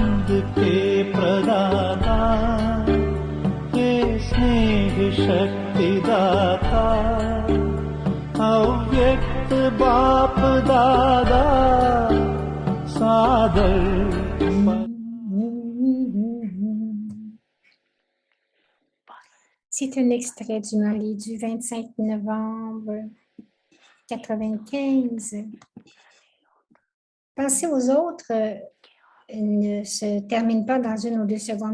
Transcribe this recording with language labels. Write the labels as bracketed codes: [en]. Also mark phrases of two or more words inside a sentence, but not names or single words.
[hi] के प्रदाता, हे स्नेह शक्ति दाता, अव्यक्त बाप दादा सादर। [fr] C'est un extrait du Mali du 25 novembre 95. Penser aux autres ne se termine pas dans 1 ou 2 secondes.